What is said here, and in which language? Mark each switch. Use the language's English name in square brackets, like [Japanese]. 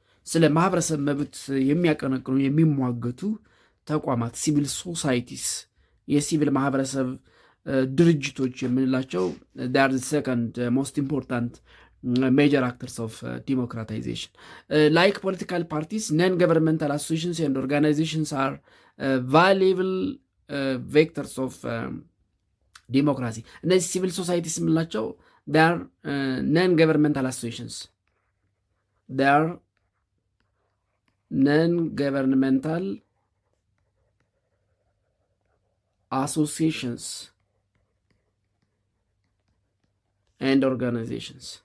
[Amharic] ስለ ማህበረሰብ መብት የሚያቀነቅኑ የሚሟገቱ ተቋማት ሲቪል ሶሳይቲስ የሲቪል ማህበረሰብ ድርጅቶች የምንላቸው [English] they are the second most important major actors of democratization. Like political parties, non-governmental associations and organizations are valuable vectors of democracy. [Amharic] እነዚህ ሲቪል ሶሳይቲስ የምንላቸው [English] they are non-governmental associations. They are non-governmental associations and organizations.